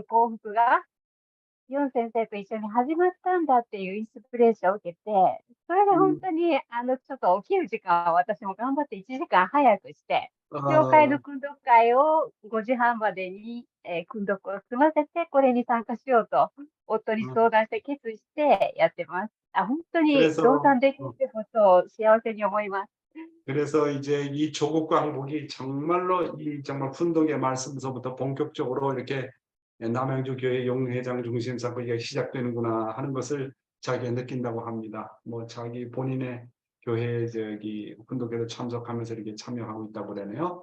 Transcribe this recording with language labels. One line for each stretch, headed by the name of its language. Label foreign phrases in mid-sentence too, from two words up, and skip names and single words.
Japanese: 幸福が、ヨン先生と一緒に始まったんだっていうインスピレーションを受けて、それで本当に、ちょっと起きる時間は私も頑張って1時間早くして、教会の訓読会を5時半までに、訓読を済ませて、これに参加しようと、夫に相談して決意してやってます。本当に同担できてことを幸せに思います。
Korean: 그래서 이제 이 조국 광복이 정말로 이 정말 훈독의 말씀서부터 본격적으로 이렇게 남양주 교회 용회장 중심 잡고 이게 시작되는구나 하는 것을 자기가 느낀다고 합니다. 뭐 자기 본인의 교회 저기 훈독에도 참석하면서 이렇게 참여하고 있다고 그러네요.